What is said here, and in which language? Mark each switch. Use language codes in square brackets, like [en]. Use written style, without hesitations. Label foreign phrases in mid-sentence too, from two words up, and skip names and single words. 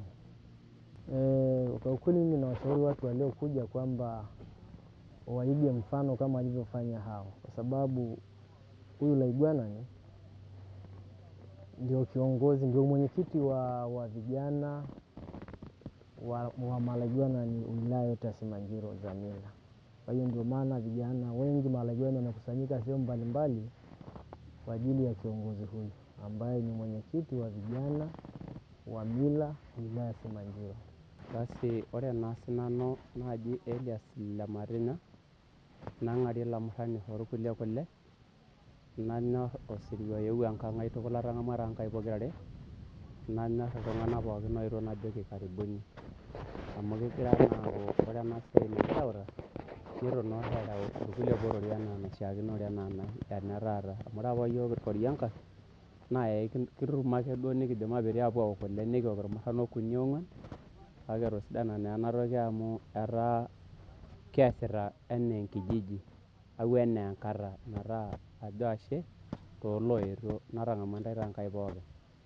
[sw] Kwa ukweli mimi nawashauri watu waliokuja kwamba waige mfano kama walivyofanya hao, kwa sababu huyu Laigwanani ndio kiongozi, ndio mwenyekiti wa vijana wa Malaigwanani wilaya yote ya Simanjiro za mila. Kwa hiyo ndio maana vijana wengi Malaigwanani wanakusanyika sehemu mbalimbali kwa ajili ya kiongozi huyu ambaye ni mwenyekiti wa vijana wa mila wilaya ya Simanjiro. [mas] Basi ore naa sinanu naaji Elias Lemarinya nang'arie lamurrani orkulie kule nanyorr osirua eewuo enkang' ai tukul atang'amua toonkaik pokirare nanyor iltung'anak pookin oetuo najoki karibuni amu kegira naa aaku ore ena siai nikireuta nitu naa oshi ereu irkulie porori enaa enaishiakinore enaa enetaata amu ore apa yiok irkori enkae naa kitum ake duo nikijo maperi aapuo aok kule nikiok irmurran okuni ong'uan kake etosidana naa enatoki amu etaa kiasita enaa enkijiji au enaa enkata metaa ajo ashe toloetuo natang'amua ntae Enkai pookin.